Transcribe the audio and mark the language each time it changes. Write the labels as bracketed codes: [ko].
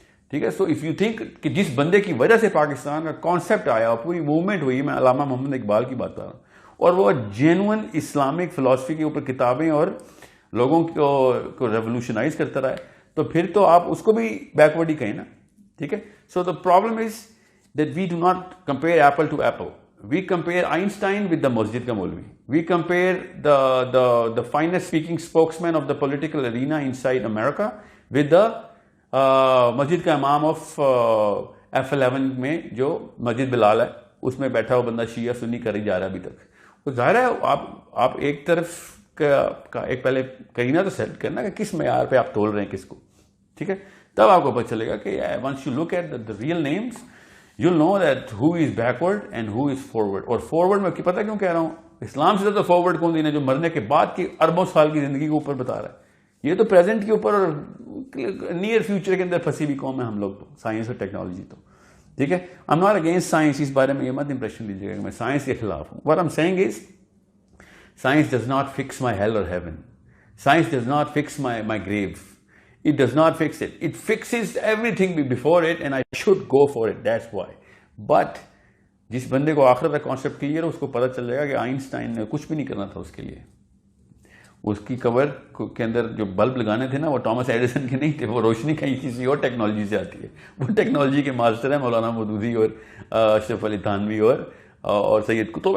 [ur] ٹھیک ہے, [en] so if you think [ur] کہ جس بندے کی وجہ سے پاکستان کا کانسیپٹ آیا, پوری موومنٹ ہوئی, میں علامہ محمد اقبال کی بات کر رہا ہوں, اور وہ جینوئن اسلامک فلاسفی کے اوپر کتابیں اور لوگوں کو ریولوشنائز کرتا رہا ہے, تو پھر تو آپ اس کو بھی بیکورڈ ہی کہیں نا. ٹھیک ہے, [en] So the problem is that we do not compare apple to apple. We compare Einstein with the [ur] مسجد کا مولوی. [en] we compare the finest speaking spokes main of the political arena in side America with the [ur] مسجد کا امام of F11 میں جو مسجد بلال ہے, اس میں بیٹھا ہوا بندہ شیعہ سنی کر ہی جا رہا ہے ابھی تک. وہ ظاہر ہے آپ ایک طرف کا ایک پہلے کہیں نہ تو سیٹ کرنا کہ کس معیار پہ آپ تول رہے ہیں کس کو. ٹھیک ہے, تب آپ کو پتہ چلے گا کہ [en] Once you look at the real names you know that who is backward and who is forward. [ur] اور فارورڈ میں پتہ کیوں کہہ رہا ہوں, اسلام سے زیادہ فارورڈ کون دینا, جو مرنے کے بعد کی اربوں سال کی زندگی کے اوپر بتا رہا ہے. یہ تو پریزنٹ کے اوپر اور نیئر فیوچر کے اندر پھنسی ہوئی قوم ہے ہم لوگ, تو سائنس اور ٹیکنالوجی تو. ٹھیک ہے, [en] I am not against science, [ur] اس بارے میں یہ مت امپریشن لیجیے گا کہ میں سائنس کے خلاف ہوں. [en] What I am saying is science does not fix my hell or heaven. Science does not fix my grave. It does not fix it. It fixes everything before it, and I should go for it. That's why. [ur] But جس بندے کو آخرت کا concept clear ہے, اس کو پتہ چل جائے گا کہ آئنسٹائن نے کچھ بھی نہیں کرنا تھا اس کے لیے. اس کی کور کے اندر جو بلب لگانے تھے نا, وہ ٹامس ایڈیسن کے نہیں تھے, وہ روشنی کہیں کسی اور ٹیکنالوجی سے آتی ہے. وہ ٹیکنالوجی کے ماسٹر ہیں مولانا مودودی اور اشرف علی تھانوی اور سید قطب.